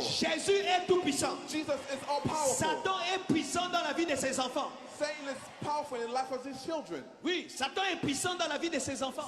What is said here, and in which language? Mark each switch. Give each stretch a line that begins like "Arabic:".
French: Jésus est tout-puissant.
English: Jesus is all-powerful.
French: Satan est puissant dans la vie de ses enfants.
English: Satan is powerful in the life of his children.
French: Oui, Satan est puissant dans la vie de ses enfants.